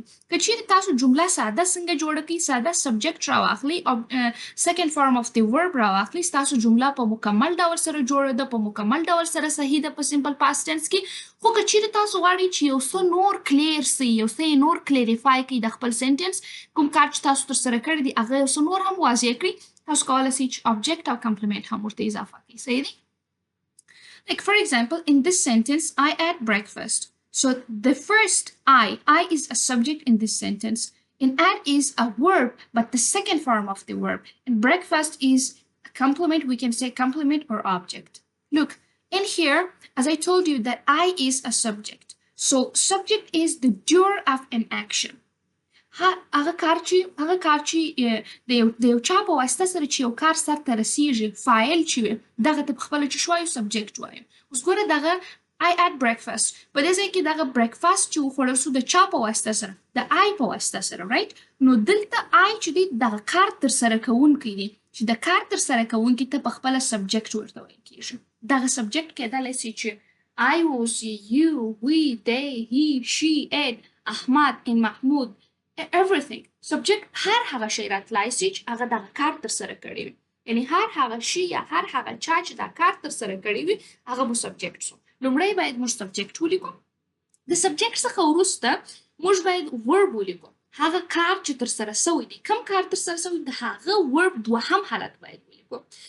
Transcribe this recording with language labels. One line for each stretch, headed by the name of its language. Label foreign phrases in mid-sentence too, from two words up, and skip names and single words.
Pashto: که چیرې تاسو جمله ساده څنګه جوړه کړئ ساده سبجیکټ راواخلئ او
English: second form of
Pashto: د ورب راواخلئ ستاسو جمله په مکمل ډول سره جوړه ده په مکمل ډول سره صحیح ده په
English: simple past tense
Pashto: کې. خو که چیرې تاسو غواړئ چې یو څه نور کلیر سي یو څه نور کلیریفای کړئ د خپل سنټنس کوم کار چې تاسو ترسره کړی دی هغه یو څه نور هم واضح کړئ تاسو کولی شئ چې آبجیکټ او کمپلیمنت هم ورته اضافه کړئ. صحیح دی؟
English: Like for example, in this sentence, I ate breakfast. So the first I is a subject in this sentence. And ate is a verb, but the second form of the verb. And breakfast is a complement. We can say complement or object. Look, in here, as I told you that I is a subject. So subject is the doer of an action.
Pashto: هغه کار چې د یو چا په واسطه سره چې یو کار سرته رسیږي فاعل چې وي دغه ته پخپله چې شو وایو سبجیکټ وایو. اوس ګوره دغه
English: I ate breakfast
Pashto: په دې ځای کې دغه breakfast چې وخوړل سو د چا په واسطه سره د I په واسطه سره رایټ. نو دلته I چې دی دغه کار ترسره کوونکی دی چې د کار ترسره کوونکي ته پخپله سبجیکټ ورته ویل کېږي. دغه سبجیکټ کېدلی سي چې
English: I was, you, we, they, he, she, it,
Pashto: احمد and محمود everything. Subject هر هغه شی راتلای سي چې هغه دغه کار ترسره کړی وي. یعنې هر هغه شی یا هر هغه چا چې دا کار ترسره کړی وي هغه مو سبجیکټ سو. لومړی باید موږ سبجیکټ ولیکو. د سبجیکټ څخه وروسته موږ باید ورب ولیکو. هغه کار چې ترسره سوی دی کوم کار ترسره سوی د هغه ورب دوهم حالت باید ولیکو.